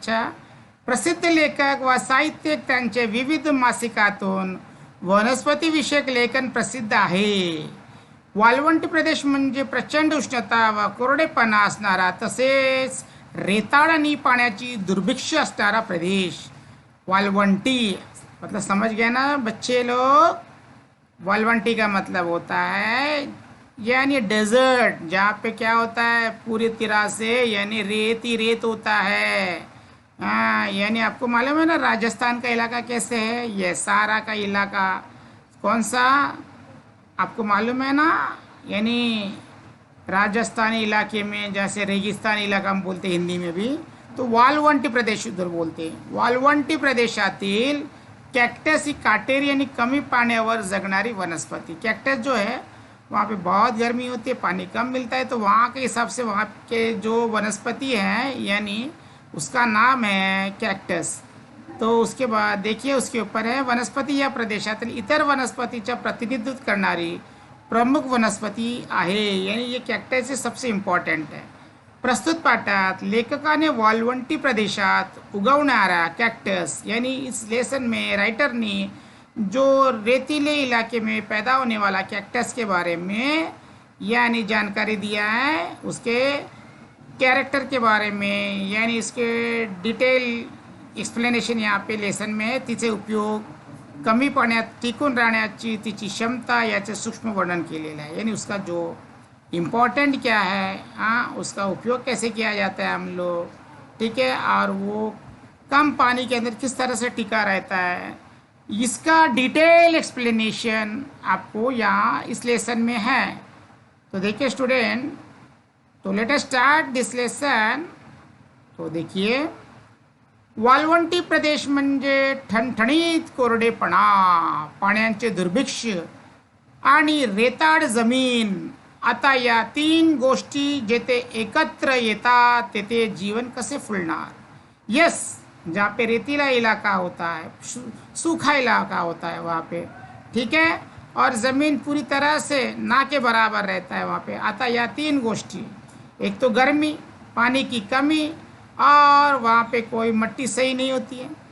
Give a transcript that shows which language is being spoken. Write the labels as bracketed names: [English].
[Marathi] याच्या प्रसिद्ध लेखक व साहित्यिक त्यांचे विविध मासिकातून वनस्पती विषयक लेखन प्रसिद्ध आहे. वाळवंटी प्रदेश म्हणजे प्रचंड उष्णता व कोरडेपणा असणारा तसेच रेताळ आणि पाण्याची दुर्भिक्ष असणारा प्रदेश. वाळवंटी [Hindi] मतलब समझ गए ना बच्चे लोग? वाळवंटी का मतलब होता है यानी डेजर्ट, जहाँ पे क्या होता है पूरी तरह से यानी रेत ही रेत होता है. हाँ, यानी आपको मालूम है ना राजस्थान का इलाका कैसे है? ये सहारा का इलाका कौन सा आपको मालूम है ना? यानी राजस्थानी इलाके में जैसे रेगिस्तान इलाका हम बोलते हैं हिंदी में भी, तो वाळवंटी प्रदेश उधर बोलते हैं. [Marathi] वाळवंटी प्रदेशातील कॅक्टस ही काटेरी आणि कमी पाण्यावर जगणारी वनस्पति. [Hindi] कॅक्टस जो है वहाँ पे बहुत गर्मी होती है, पानी कम मिलता है, तो वहाँ के हिसाब से वहाँ के जो वनस्पति हैं यानी उसका नाम है कॅक्टस. तो उसके बाद देखिए उसके ऊपर है [Marathi] वनस्पती या प्रदेशातील इतर वनस्पतीच्या प्रतिनिधित्व करणारी प्रमुख वनस्पती आहे. [Hindi] यानी ये कॅक्टस से सबसे इम्पॉर्टंट है. [Marathi] प्रस्तुत पाठात लेखकाने वाळवंटी प्रदेशात उगवणारा कॅक्टस [Hindi] यानी इस लेसन में राइटरने जो रेतीले इलाके में पैदा होने वाला कैक्टस के बारे में यानी जानकारी दिया है. उसके कैरेक्टर के बारे में यानी इसके डिटेल एक्सप्लेनेशन यहाँ पे लेसन में है. [Marathi] तिचे उपयोग, कमी पाण्यात टिकून राहण्याची तिची क्षमता याचे सूक्ष्म वर्णन केलेलं आहे. [Hindi] यानी उसका जो इम्पॉर्टेंट क्या है, हाँ, उसका उपयोग कैसे किया जाता है हम लोग, ठीक है, और वो कम पानी के अंदर किस तरह से टिका रहता है, इसका डिटेल एक्सप्लेनेशन आपको यहाँ इस लेसन में है. तो देखिए [English] Student, तो let us start this lesson. [Hindi] तो देखिए [Marathi] वाळवंटी प्रदेश म्हणजे ठणठणीत कोरडेपणा, पाण्याचे दुर्भिक्ष आणि रेताळ जमीन. आता या तीन गोष्टी जेथे एकत्र येतात तेथे जीवन कसे फुलणार. [Hindi] यस, जहाँ पे रेतीला इलाका होता है, सूखा इलाका होता है वहाँ पे, ठीक है, और ज़मीन पूरी तरह से ना के बराबर रहता है वहाँ पे. [Marathi] आता या तीन गोष्टी, [Hindi] एक तो गर्मी, पानी की कमी, और वहाँ पे कोई मिट्टी सही नहीं होती है.